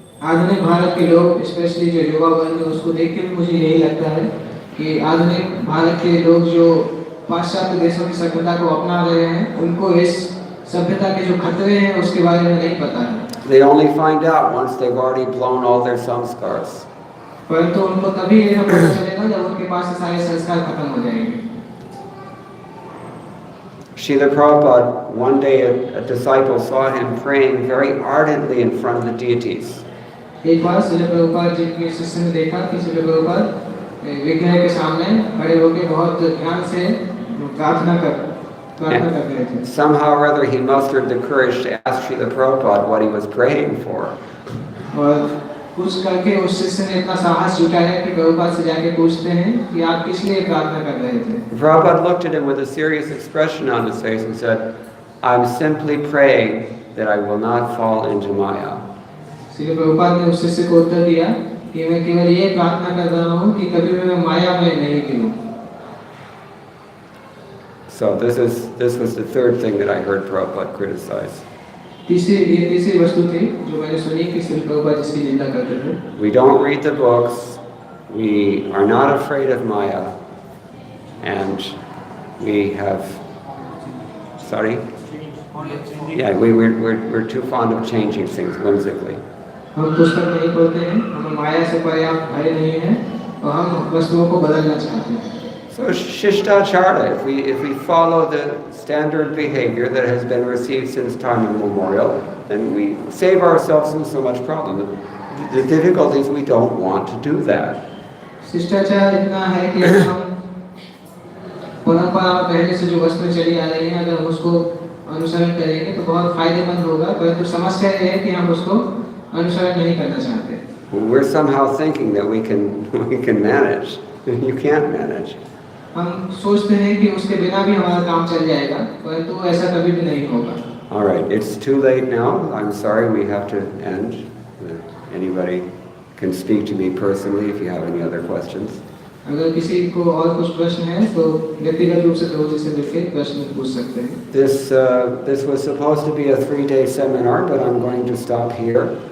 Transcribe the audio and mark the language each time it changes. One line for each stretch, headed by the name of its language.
Hindi: आधुनिक भारत के लोग, स्पेशली जो युवा वर्ग है, उसको देख के भी मुझे यही लगता है कि आधुनिक भारत के लोग जो पाश्चात्य देशों की सभ्यता को अपना रहे हैं, उनको इस सभ्यता के जो खतरे हैं उसके बारे में नहीं पता है।
English: They only find out once they've already blown all their samskars.
Hindi: परंतु उनको तभी ये पता चलेगा जब उनके पास सारे संस्कार खत्म हो जाएंगे।
English: Srila Prabhupada, one day a disciple saw him praying very ardently in front of the deities.
Hindi: एक बार श्रील प्रभुपाद जी के शिष्य ने देखा कि श्रील प्रभुपाद विग्रह के सामने खड़े होकर बहुत ध्यान से प्रार्थना कर रहे थे।
English: Somehow or other he mustered the courage to ask Srila Prabhupada what he was praying for.
Hindi: और कुछ करके उस शिष्य ने इतना साहस जुटाया कि प्रभुपाद से जाके पूछते हैं कि आप किस लिए प्रार्थना कर रहे थे।
English: Prabhupada looked at him with a serious expression on his face and said, "I'm simply praying that I will not fall into Maya."
Hindi: Shri Prabhupada ने उस शिष्य को उत्तर दिया कि मैं केवल ये प्रार्थना कर रहा हूँ कि कभी भी मैं माया में नहीं गिरूं।
English: So this was the third thing that I heard Prabhupada criticize.
Hindi: तीसरी वस्तु थी जो मैंने सुनी कि श्री प्रभुपाद जिसकी निंदा करते थे।
English: We don't read the books, we are not afraid of Maya, and we have, sorry? Yeah, we're too fond of changing things whimsically.
Hindi: हम पुस्तक नहीं पढ़ते हैं, हमें माया से पर्याप्त भय नहीं है और हम वस्तुओं को बदलना चाहते हैं।
English: So Shishtachara, if we follow the standard behavior that has been received since time immemorial, then we save ourselves from so much problem. The difficulty is we don't want to do that.
Hindi: शिष्टाचार इतना है कि हम परंपरा पहले से जो वस्तुएं चली आ रही हैं, अगर हम उसको अनुसरण करेंगे तो बहुत फायदेमंद होगा, परंतु समस्या ये है कि हम उसको अनुसरण नहीं करना चाहते।
English: We're somehow thinking that we can manage. You can't manage.
Hindi: हम सोचते हैं कि उसके बिना भी हमारा काम चल जाएगा, परंतु ऐसा कभी भी नहीं होगा।
English: All right, it's too late now. I'm sorry, we have to end. Anybody can speak to me personally if you have any other questions.
Hindi: अगर किसी को और कुछ प्रश्न है तो व्यक्तिगत रूप से प्रभुजी से मिलकर प्रश्न पूछ सकते हैं।
English: This was supposed to be a 3-day seminar, but I'm going to stop here.